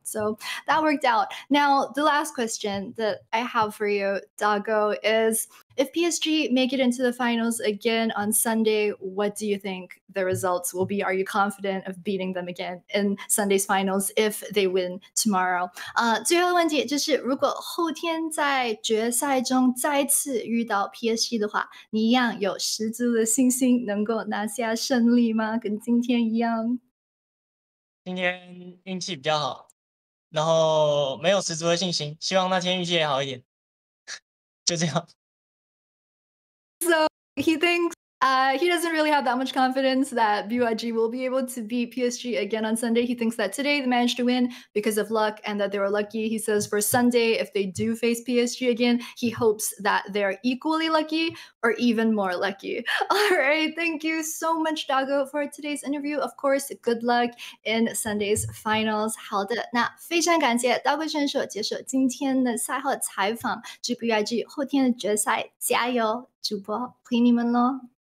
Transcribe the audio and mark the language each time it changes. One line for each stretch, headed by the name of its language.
English: So that worked out. Now, the last question that I have for you, Doggo, is if PSG make it into the finals again on Sunday, what do you think the results will be? Are you confident of beating them again in Sunday's finals if they win tomorrow?
Chinese: 最后的问题就是，如果后天在决赛中再次遇到 PSG 的话，你一样有十足的信心能够拿下胜利吗？跟今天一样？今天运气比较好，然后没有十足的信心，希望那天运气也好一点，就这样。
English: So he thinks He doesn't really have that much confidence that BYG will be able to beat PSG again on Sunday. He thinks that today they managed to win because of luck and that they were lucky. He says for Sunday, if they do face PSG again, he hopes that they're equally lucky or even more lucky. All right, thank you so much, Doggo, for today's interview. Of course, good luck in Sunday's finals.
Chinese: 好的，那非常感谢 Doggo 选手接受今天的赛后采访，祝 BYG 后天的决赛加油！主播陪你们喽。